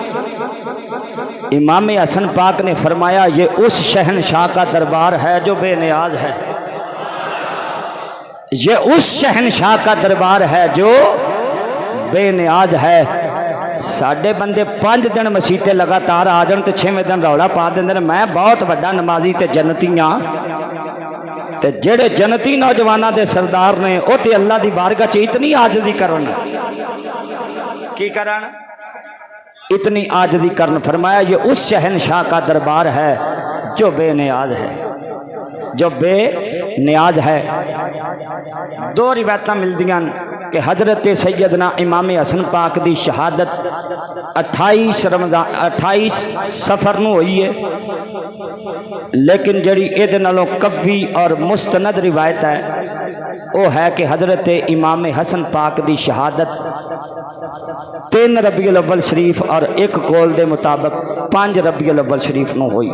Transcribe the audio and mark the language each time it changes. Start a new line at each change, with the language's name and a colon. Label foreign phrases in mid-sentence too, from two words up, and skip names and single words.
Urdu: امام حسن پاک نے فرمایا یہ اس شہنشاہ کا دربار ہے جو بے نیاز ہے یہ اس شہنشاہ کا دربار ہے جو بے نیاز ہے.
Punjabi: ساڑھے بندے 5 دن مسیطے لگاتار آ جان تے 6ویں دن روڑا پا دیں میں بہت بڑا نمازی تے جنتیاں تے جڑے جنتی نوجوانہ دے سردار نے او تے اللہ دی بارگاہ چ اتنی عاجزی کرن کی کرن اتنی عاجزی کرن.
Urdu: فرمایا یہ اس شہنشاہ کا دربار ہے جو بے نیاز ہے جو بے نیاز ہے.
Punjabi: 2 روایتاں ملدیاں کہ حضرت سیدنا امام حسن پاک دی شہادت 28 سفر نو ہوئی ہے لیکن جڑی اید نالوں قوی اور مستند روایت ہے وہ ہے کہ حضرت امام حسن پاک دی شہادت 3 ربیع الاول شریف اور ایک قول دے مطابق 5 ربیع الاول شریف نو ہوئی.